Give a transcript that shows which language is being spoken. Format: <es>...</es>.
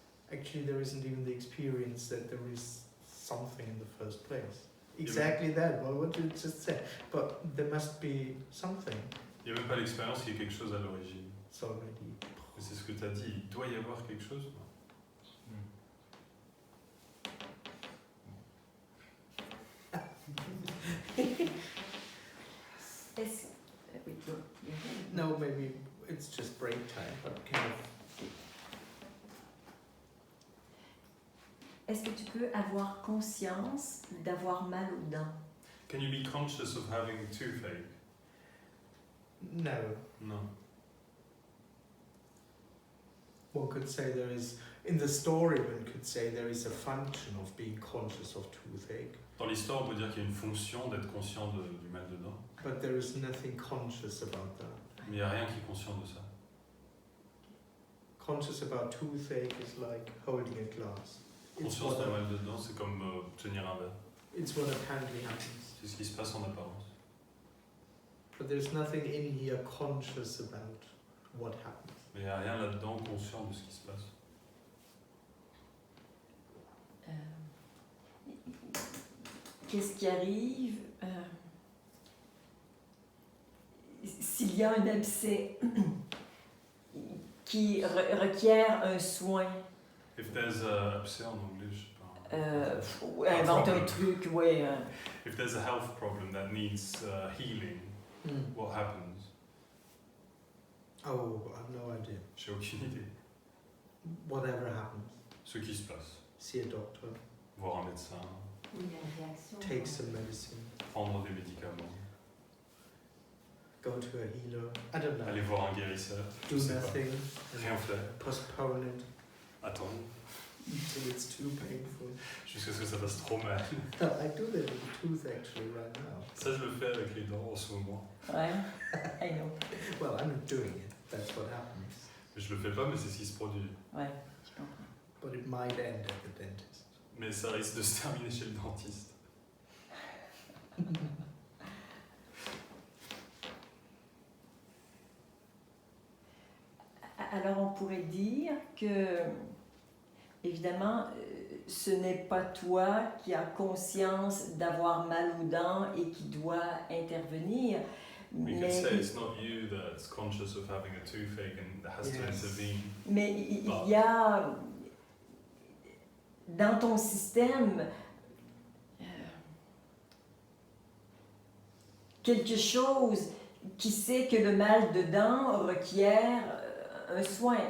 <en>Actually, there isn't even the experience that there is something in the first place. Exactly that, well, what you just said. But there must be something.</en> <fr>Il n'y a même pas l'expérience qu'il y a quelque chose à l'origine.</fr> <en>It's already.</en> <fr>Mais c'est ce que tu as dit, il doit y avoir quelque chose. Oui, toi, il y a-</fr> <en>No, maybe it's just break time, but kind of.</en> <fr>Est-ce que tu peux avoir conscience d'avoir mal aux dents?</fr> <en>Can you be conscious of having a toothache? No.</en> <fr>Non.</fr> <en>One could say there is, in the story, one could say there is a function of being conscious of toothache,</en> <fr>Dans l'histoire, on peut dire qu'il y a une fonction d'être conscient du mal de dents,</fr> <en>but there is nothing conscious about that.</en> <fr>mais il n'y a rien qui est conscient de ça.</fr> <en>Conscious about toothache is like holding a glass. It's</en> <fr>Conscience</fr> <en>what,</en> <fr>d'un mal de dents, c'est comme tenir un verre.</fr> <en>it's what apparently happens.</en> <fr>C'est ce qui se passe en apparence.</fr> <en>But there's nothing in here conscious about what happens.</en> <fr>Mais il n'y a rien là-dedans conscient de ce qui se passe. Qu'est-ce qui arrive s'il y a un abcès qui requiert un soin?</fr> <en>If there's a</en> <fr>abcès en anglais, je sais pas. Invente un truc, ouais.</fr> <en>If there's a health problem that needs healing, what happens? Oh, I have no idea.</en> <fr>J'ai aucune idée.</fr> <en>Whatever happens,</en> <fr>Ce qui se passe.</fr> <en>see a doctor,</en> <fr>Voir un médecin, Il y a une réaction.</fr> <en>take some medicine,</en> <fr>prendre des médicaments,</fr> <en>go to a healer. I don't know.</en> <fr>aller voir un guérisseur, je</fr> <en>Do</en> <fr>sais pas.</fr> <en>nothing.</en> <fr>Rien faire.</fr> <en>Postpone it</en> <fr>Attendre</fr> <en>until it's too painful.</en> <fr>jusqu'à ce que ça fasse trop mal.</fr> <en>I do that with the tooth actually right now.</en> <fr>Ça, je le fais avec les dents en ce moment.</fr> <en>Ouais, I know. Well, I'm not doing it. That's what happens.</en> <fr>Je le fais pas, mais c'est ce qui se produit. Ouais, je comprends.</fr> <en>But it might end at the dentist.</en> <fr>Mais ça risque de se terminer chez le dentiste. Alors on pourrait dire que, évidemment, ce n'est pas toi qui as conscience d'avoir mal aux dents et qui dois intervenir.</fr> <en>We could say it's not you that's conscious of having a toothache and that has to Yes. intervene.</en> <fr>Mais il y a dans ton système quelque chose qui sait que le mal de dents requiert un soin.</fr>